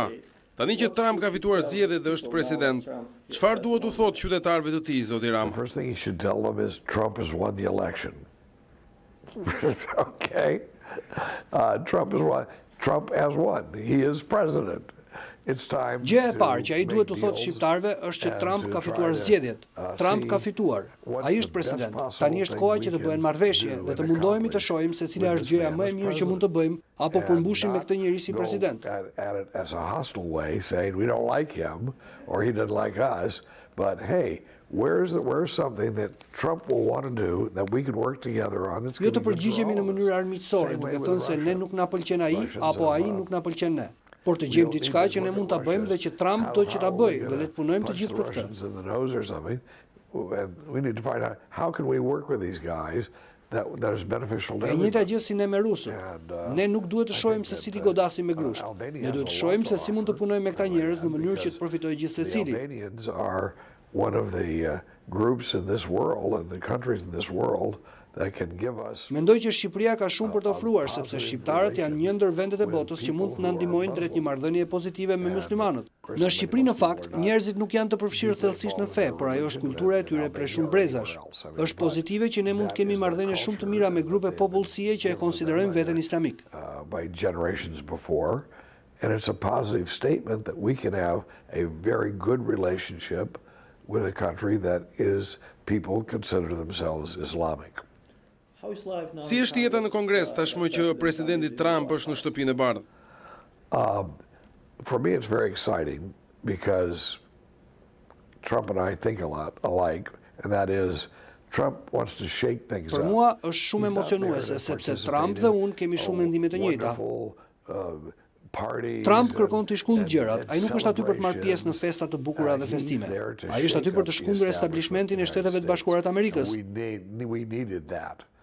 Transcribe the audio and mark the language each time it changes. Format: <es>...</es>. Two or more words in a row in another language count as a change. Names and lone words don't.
<sq>Tani që Trump ka fituar zgjedhjet dhe është president, çfarë duhet u thotë qytetarëve të tij, zoti Rama?</sq> <en>First thing he should tell them is Trump has won the election. Okay? Trump has won. He is president. It's time</en> <sq>Gjëja e</sq> <en>to</en> <sq>parë që ai</sq> <en>make</en> <sq>duhet të thotë</sq> <en>deals</en> <sq>shqiptarëve është që</sq> <en>and Trump to</en> <sq>ka</sq> <en>try</en> <sq>fituar</sq> <en>to,</en> <sq>zgjedhjet. Trump</sq> <en>see</en> <sq>ka fituar.</sq> <en>what's</en> <sq>Ai</sq> <en>the</en> <sq>është president.</sq> <en>best possible</en> <sq>Tani është</sq> <en>thing</en> <sq>koha</sq> <en>we</en> <sq>që të</sq> <en>can</en> <sq>bëhen marrëveshje</sq> <en>do</en> <sq>dhe të</sq> <en>and</en> <sq>mundohemi të</sq> <en>accomplish</en> <sq>shohim se cila</sq> <en>with</en> <sq>është</sq> <en>this</en> <sq>gjëja</sq> <en>man</en> <sq>më e</sq> <en>as</en> <sq>mirë që mund të</sq> <en>president.</en> <sq>bëjmë apo</sq> <en>And</en> <sq>përmbushim me</sq> <en>not</en> <sq>këtë njerëz si</sq> <en>go</en> <sq>president.</sq> <en>at it as a hostile way, saying we don't like him or he doesn't like us, but hey, where's something that Trump will want to do that we can work together on that's</en> <sq>Jo</sq> <en>going</en> <sq>të</sq> <en>to be good for</en> <sq>përgjigjemi</sq> <en>all</en> <sq>në</sq> <en>of us.</en> <sq>mënyrë armiqësore,</sq> <en>Same way</en> <sq>duke</sq> <en>with</en> <sq>thënë se ne</sq> <en>Russia.</en> <sq>nuk na pëlqen ai</sq> <en>Russians</en> <sq>apo ai</sq> <en>and,</en> <sq>nuk na pëlqen ne. Por të gjejmë diçka që ne mund ta bëjmë dhe që Trump do që ta bëjë dhe le të punojmë të gjithë për këtë.</sq> <en>In the nose or something, and we need to find out how can we work with these guys that is beneficial to</en> <sq>E njëjta</sq> <en>everybody.</en> <sq>gjë si ne me rusët. Ne nuk duhet të shohim se si t'i godasim me grusht. Ne duhet të shohim se si mund të punojmë me këta njerëz në mënyrë që të përfitojë gjithë</sq> <en>The</en> <sq>secili.</sq> <en>Albanians are one of the groups in this world and the countries in this world that can give us</en> <sq>Mendoj që Shqipëria ka shumë për të ofruar sepse shqiptarët janë një ndër vendet e botës që mund të na ndihmojnë drejt një marrëdhënie pozitive me muslimanët. Në Shqipëri në fakt, njerëzit nuk janë të përfshirë thellësisht në fe, por ajo është kultura e tyre prej shumë brezash. Është pozitive që ne mund të kemi marrëdhënie shumë të mira me grupe popullsie që e konsiderojnë veten islamik.</sq> <en>by generations before, and it's a positive statement that we can have a very good relationship with a country that is people consider themselves Islamic.</en> <sq>Si është jeta në Kongres tashmë që presidenti Trump është në shtëpinë e bardhë?</sq> <en>For me, it's very exciting because Trump and I think a lot alike, and that is Trump wants to shake things</en> <sq>Për</sq> <en>up.</en> <sq>mua është shumë</sq> <en>He's not there</en> <sq>emocionuese</sq> <en>to</en> <sq>sepse</sq> <en>participate Trump in,</en> <sq>dhe unë kemi shumë mendime të njëjta.</sq> <en>wonderful,</en> <sq>Trump kërkon të shkundë gjërat, ai nuk është aty për të marrë pjesë në festa të bukura dhe festime. Ai është aty për të shkundur establishmentin e Shteteve të Bashkuara të Amerikës.</sq>